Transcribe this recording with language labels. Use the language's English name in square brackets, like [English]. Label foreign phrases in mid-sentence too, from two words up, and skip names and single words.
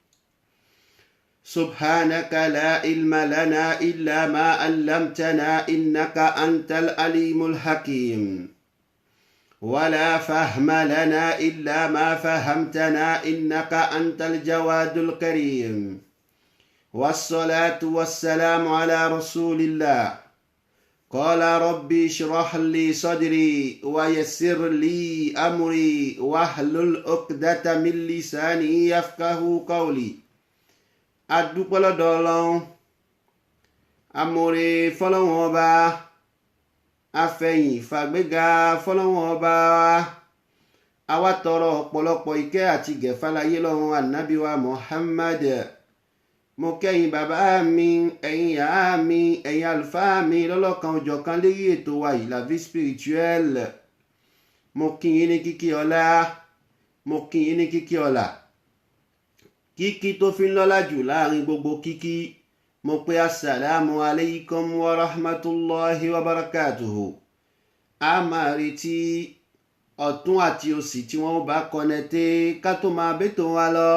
[Arabic] سبحانك لا علم لنا إلا ما علمتنا إنك أنت العليم الحكيم ولا فهم لنا إلا ما فهمتنا إنك أنت الجواد الكريم والصلاة والسلام على رسول الله. قال ربي اشرح لي صدري ويسر لي أمري واحلل عقدة من لساني يفقه قولي. [Yoruba] adúpẹ́ lọ́dọ̀ Ọlọ́run amóore fọ́lọ́run ọba afẹ̀yìn fàgbéga fọ́lọ́run ọba àwa tọrọ ọ̀pọ̀lọpọ̀ ìkẹ́ àti gẹ̀fàlàyé lọ́run ànábì wa Muhammad. mo kẹ́yìn bàbá mi ẹ̀yin ìyá mi ẹ̀yin àlùfáà mi lọ́lọ́kan òjọ̀kan lérí ètò wa yìí La Vie Spirituelle. mo kí yín ní kíkí ọlá, mo kí yín ní kíkí ọlá, kíkí tó fi ń lọ́lá jù láàrin gbogbo kíkí. mo pé [Arabic] السلام عليكم ورحمة الله وبركاته. [Yoruba] a máa retí ọ̀tún àti òsì tí wọ́n bá kọ́nẹ́tẹ́ ká tó máa bẹ́tò wa lọ.